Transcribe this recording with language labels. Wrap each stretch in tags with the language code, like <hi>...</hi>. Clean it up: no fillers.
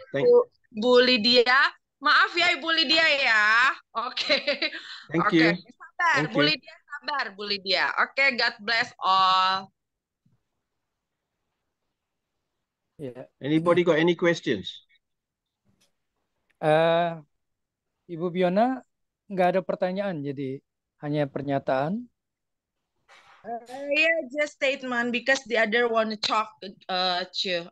<id>what Bu Lydia? Maaf ya Ibu Lydia ya. Oke.</id> <en>Thank you.</en> <id>Sabar, Bu Lydia, sabar Bu Lydia. Oke,</id> <en>God bless all. Yeah. Anybody got any questions?</en> <id>Ibu Biona nggak ada pertanyaan, jadi hanya pernyataan.</id> <en>Yeah, just statement because the other one talk too.</en>